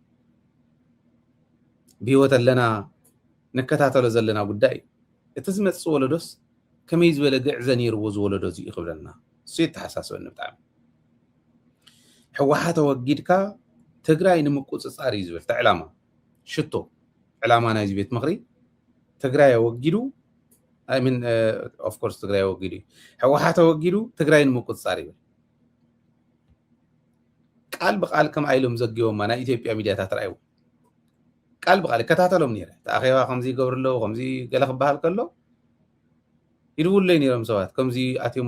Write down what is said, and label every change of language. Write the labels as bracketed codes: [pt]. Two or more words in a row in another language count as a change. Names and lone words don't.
[ti] ብሂወት ኣለና ንከታተሎ ዘለና ጉዳይ እቲ ዝመፅእ ወለዶስ ከመይ ዝበለ ግዕዘ ነይርዎ ዝወለዶ እዚ ይኽብለና እሱ የተሓሳስበኒ ብጣዕሚ ሕወሓት ወጊድካ ትግራይ ንምቁፅፃር እዩ ዝብል ዕላማ ሽቶ ዕላማ ናይዚ ቤት ምክሪ ትግራይ ወጊዱ [en] I mean of course [ti] ትግራይ ወጊዱ ሕወሓት ወጊዱ ትግራይ ንምቁፅፃር ይብል ቃል ብቃል ከም ኣይሎም ዘጊቦማ ናይ ኢትዮጵያ ሚድያታት ረኣዩ ቃል ብቃል ይከታተሎም ነይረ ተኣኼባ ከምዚ ይገብሩ ኣለዉ ከምዚ ገለ ክበሃል ከሎ ይድውለይ ነይሮም ሰባት ከምዚ ኣትዮም